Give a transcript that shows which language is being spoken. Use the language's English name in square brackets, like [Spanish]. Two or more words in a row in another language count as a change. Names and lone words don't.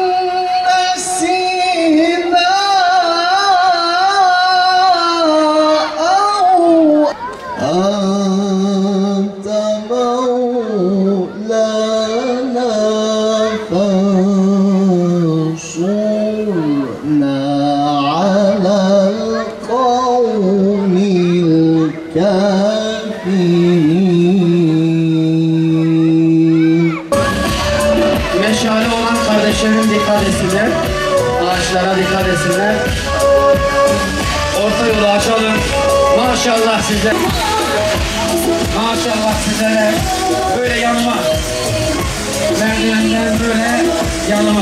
[Arabic] نسينا أو أنت مولانا فانصرنا على القوم الكافرين. [Turkish] Meşale olan kardeşlerim dikkat etsinler. Ağaçlara dikkat etsinler. Orta yolu açalım. Maşallah size. Maşallah sizlere. Böyle yanıma. Merdivenden böyle yanıma.